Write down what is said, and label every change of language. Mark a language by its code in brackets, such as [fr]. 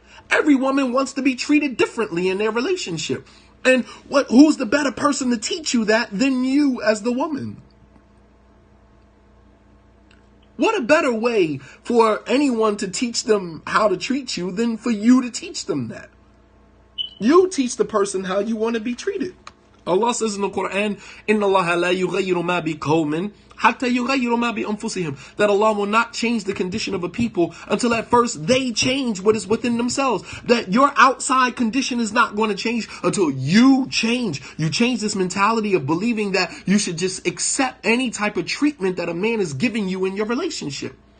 [en] Every woman wants to be treated differently in their relationship. And who's the better person to teach you that than you as the woman? What a better way for anyone to teach them how to treat you than for you to teach them that? You teach the person how you want to be treated. Allah says in the Quran, [ar] إِنَّ اللَّهَ لَا يُغَيِّرُ مَا بِقَوْمٍ حَتَّى يُغَيِّرُ مَا بِأَنفُسِهِمْ. [en] That Allah will not change the condition of a people until at first they change what is within themselves. That your outside condition is not going to change until you change. You change this mentality of believing that you should just accept any type of treatment that a man is giving you in your relationship.